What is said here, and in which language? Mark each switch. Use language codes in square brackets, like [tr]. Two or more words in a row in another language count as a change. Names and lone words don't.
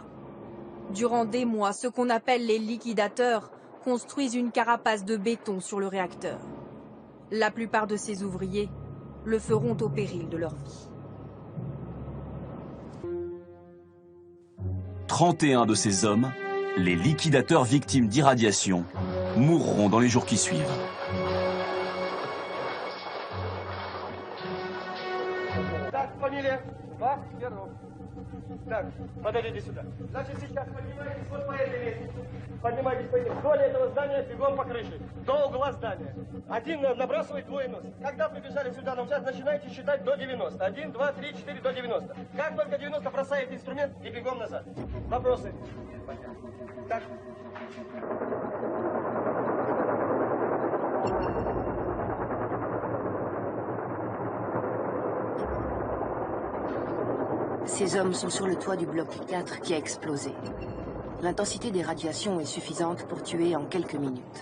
[fr] Durant des mois, ce qu'on appelle les liquidateurs construisent une carapace de béton sur le réacteur. La plupart de ces ouvriers le feront au péril de leur vie. 31 de ces hommes, les liquidateurs victimes d'irradiation, mourront dans les jours qui suivent. [ru] Так, подойдите сюда. Значит, сейчас поднимайтесь вот по этой лестнице. Поднимайтесь по этой. Вдоль этого здания, бегом по крыше. До угла здания. Один набрасывает, двое носит. Когда прибежали сюда на участок, начинайте считать до 90. 1, 2, 3, 4, до 90. Как только 90, бросаете инструмент и бегом назад. Вопросы? Так. [fr] Ces hommes sont sur le toit du bloc 4 qui a explosé. L'intensité des radiations est suffisante pour tuer en quelques minutes.